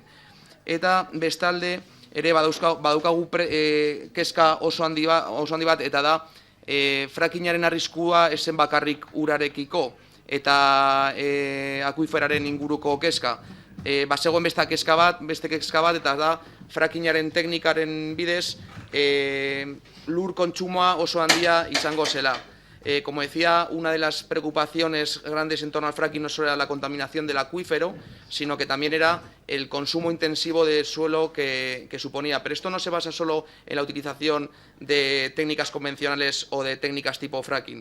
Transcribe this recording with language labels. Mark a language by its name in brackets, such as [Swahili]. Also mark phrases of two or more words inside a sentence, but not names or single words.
[Basque] Eta bestalde, ere badaukagu kezka oso handi bat, eta da frakinaren arriskua esen bakarrik urarekiko eta akuiferaren inguruko kezka. Bazegoen beste kezka bat, eta da frakinaren teknikaren bidez lur kontsumoa oso handia izango zela. [Spanish] Como decía, una de las preocupaciones grandes en torno al fracking no solo era la contaminación del acuífero, sino que también era el consumo intensivo de suelo que suponía. Pero esto no se basa solo en la utilización de técnicas convencionales o de técnicas tipo fracking.